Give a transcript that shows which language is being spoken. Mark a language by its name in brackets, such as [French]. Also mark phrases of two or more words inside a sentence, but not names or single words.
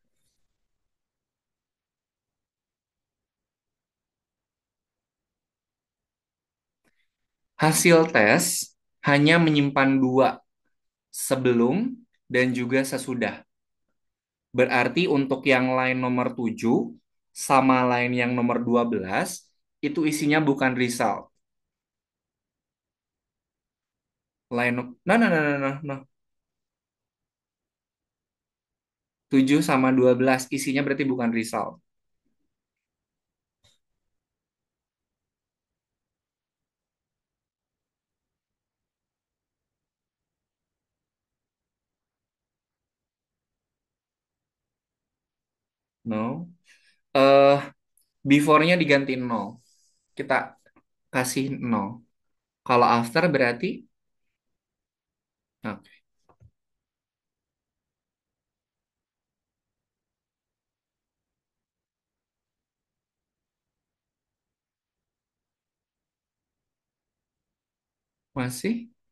[Indonesian] Hasil tes hanya menyimpan dua, sebelum dan juga sesudah. Berarti untuk yang line nomor 7 sama line yang nomor 12 itu isinya bukan result. Line no no no no no no. 7 sama 12 isinya berarti bukan result. No. Eh before-nya diganti nol. Kita kasih nol. Kalau after berarti nah, masih.